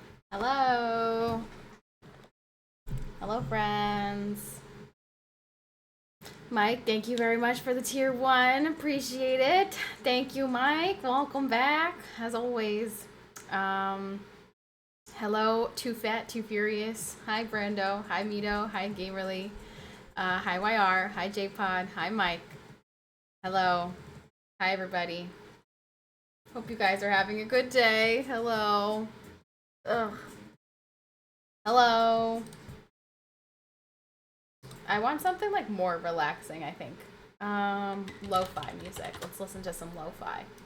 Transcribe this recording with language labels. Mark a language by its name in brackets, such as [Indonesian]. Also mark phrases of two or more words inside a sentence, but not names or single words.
[English] Hello. Hello, friends. Mike, thank you very much for the tier 1. Appreciate it. Thank you, Mike. Welcome back, as always. Hello, Too Fat, Too Furious. Hi, Brando. Hi, Mito. Hi, Gamerly. Hi, YR. Hi, JPod. Hi, Mike. Hello. Hi, everybody. Hope you guys are having a good day. Hello. Ugh. Hello. I want something like more relaxing, I think. Lo-fi music. Let's listen to some lo-fi.